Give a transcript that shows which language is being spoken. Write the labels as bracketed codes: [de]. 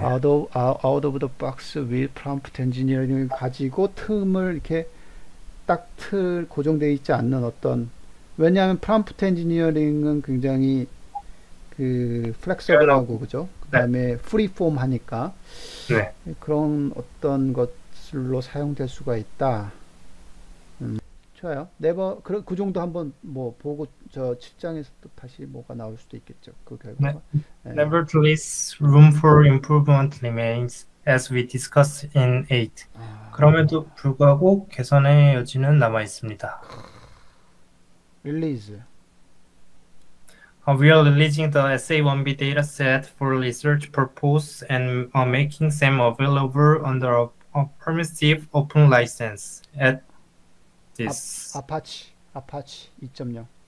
[en] out of the box with prompt engineering [ko] 을 가지고 틈을 이렇게 딱 틀 고정되어 있지 않는 어떤 왜냐하면 prompt engineering은 굉장히 그 플렉서블하고 그죠? 그 다음에 프리폼 하니까 그런 어떤 것들로 사용될 수가 있다. 좋아요. 네버 그 정도 한번 뭐 보고 저 7장에서 또 다시 뭐가 나올 수도 있겠죠. 그 네. 결과가. 예. [en] Nevertheless, room for improvement remains, as we discussed in 8. [ko] 그럼에도 불구하고 개선의 여지는 남아 있습니다. 릴리즈. [en] We are releasing the SA1B dataset for research purpose and are making them available under a permissive open license at this. [ko] 아파치 2.0.